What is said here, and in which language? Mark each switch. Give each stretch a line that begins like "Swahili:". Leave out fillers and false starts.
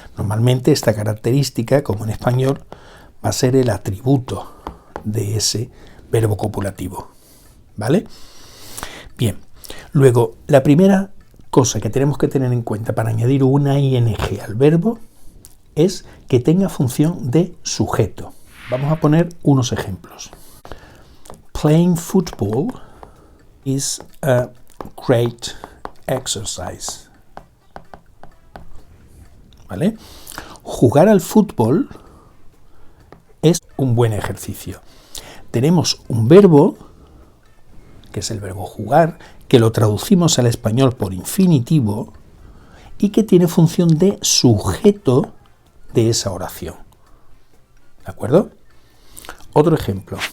Spanish: Normalmente esta característica, como en español, va a ser el atributo de ese verbo copulativo, ¿vale? Bien, luego, la primera cosa que tenemos que tener en cuenta para añadir una ing al verbo es que tenga función de sujeto. Vamos a poner unos ejemplos.
English: Playing football is a great exercise.
Spanish: ¿Vale? Jugar al fútbol es un buen ejercicio. Tenemos un verbo, que es el verbo jugar, que lo traducimos al español por infinitivo y que tiene función de sujeto de esa oración. ¿De acuerdo? Otro ejemplo.